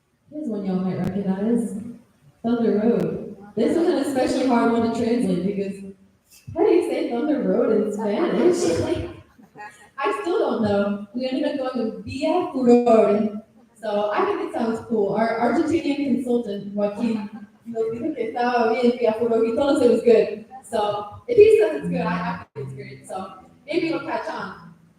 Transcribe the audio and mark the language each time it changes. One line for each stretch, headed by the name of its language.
English: Here's one y'all might recognize. Thunder Road. This was an especially hard one to translate because how do you say Thunder Road in Spanish? Like, I still don't know. We ended up going with Via Furor. So I think it sounds cool. Our Argentinian consultant,
Spanish: Joaquin, nos dijo que estaba bien Via Furor.
English: He told us it was good. So if he says it's good, I think it's great. So maybe it'll catch on.